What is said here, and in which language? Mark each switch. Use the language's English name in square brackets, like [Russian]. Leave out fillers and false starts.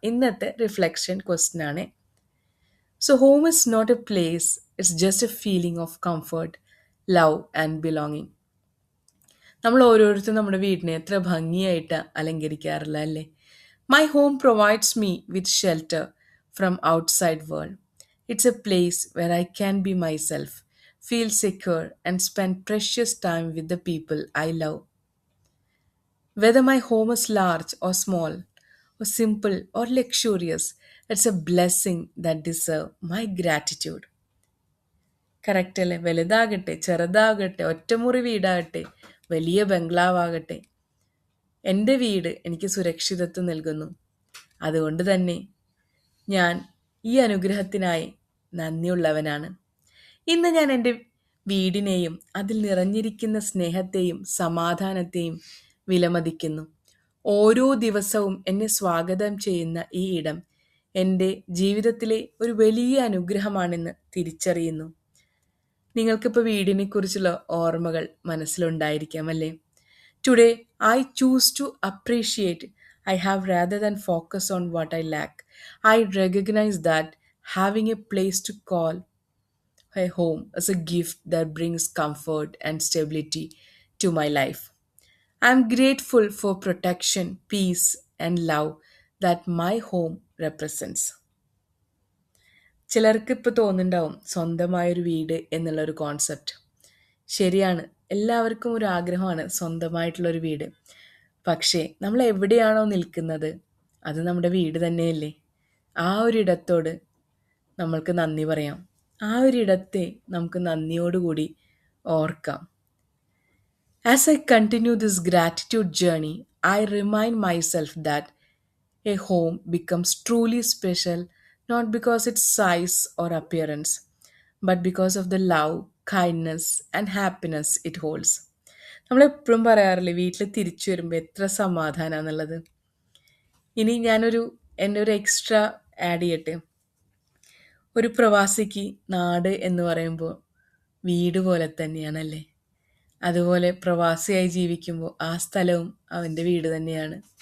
[Malayalam] ഇന്നത്തെ reflection question ആണ്. [English] So home is not a place, it's just a feeling of comfort, love and belonging. [Malayalam] നമ്മൾ ഓരോരുത്തരും നമ്മുടെ വീടിനെ എത്ര ഭംഗിയായിട്ട് അലങ്കരിക്കാറില്ല അല്ലേ? [English] My home provides me with shelter from outside world. It's a place where I can be myself, feel secure, and spend precious time with the people I love. Whether my home is large or small, or simple or luxurious, it's a blessing that deserves my gratitude. [Malayalam] Correct അല്ലേ? വലുതാകട്ടെ, ചെറുതാകട്ടെ, ഒറ്റമുറി വീടാകട്ടെ, വലിയ ബംഗ്ലാവാകട്ടെ, എൻ്റെ വീട് എനിക്ക് സുരക്ഷിതത്വം നൽകുന്നു. അതുകൊണ്ട് തന്നെ ഞാൻ ഈ അനുഗ്രഹത്തിനായി നന്ദിയുള്ളവനാണ്. ഇന്ന് ഞാൻ എൻ്റെ വീടിനെയും അതിൽ നിറഞ്ഞിരിക്കുന്ന സ്നേഹത്തെയും സമാധാനത്തെയും വിലമതിക്കുന്നു. ഓരോ ദിവസവും എന്നെ സ്വാഗതം ചെയ്യുന്ന ഈ ഇടം എൻ്റെ ജീവിതത്തിലെ ഒരു വലിയ അനുഗ്രഹമാണെന്ന് തിരിച്ചറിയുന്നു. നിങ്ങൾക്കിപ്പോൾ വീടിനെക്കുറിച്ചുള്ള ഓർമ്മകൾ മനസ്സിലുണ്ടായിരിക്കാം അല്ലേ? [English] Today I choose to appreciate I have rather than focus on what I lack. I recognize that having a place to call a home is a gift that brings comfort and stability to my life. I'm grateful for protection, peace, and love that my home represents. [Malayalam] ചിലർക്ക് ഇപ്പോൾ തോന്നുന്നുണ്ടാവും സ്വന്തമായൊരു വീട് എന്നുള്ളൊരു concept. ശരിയാണ്, എല്ലാവർക്കും ഒരു ആഗ്രഹമാണ് സ്വന്തമായിട്ടുള്ളൊരു വീട്. പക്ഷേ നമ്മൾ എവിടെയാണോ നിൽക്കുന്നത് അത് നമ്മുടെ വീട് തന്നെയല്ലേ. ആ ഒരിടത്തോട് നമ്മൾക്ക് നന്ദി പറയാം. ആ ഒരിടത്തെ നമുക്ക് നന്ദിയോടുകൂടി ഓർക്കാം. [English] As I continue this gratitude journey, I remind myself that a home becomes truly special not because its size or appearance, but because of the love, kindness, and happiness it holds. [Malayalam] നമ്മളെപ്പോഴും പറയാറില്ലേ വീട്ടിൽ തിരിച്ചു വരുമ്പോൾ എത്ര സമാധാനമാണെന്നുള്ളത്. ഇനി എൻ്റെ ഒരു extra add ചെയ്യട്ടെ. ഒരു പ്രവാസിക്ക് നാട് എന്ന് പറയുമ്പോൾ വീട് പോലെ തന്നെയാണല്ലേ. അതുപോലെ പ്രവാസിയായി ജീവിക്കുമ്പോൾ ആ സ്ഥലവും അവൻ്റെ വീട് തന്നെയാണ്.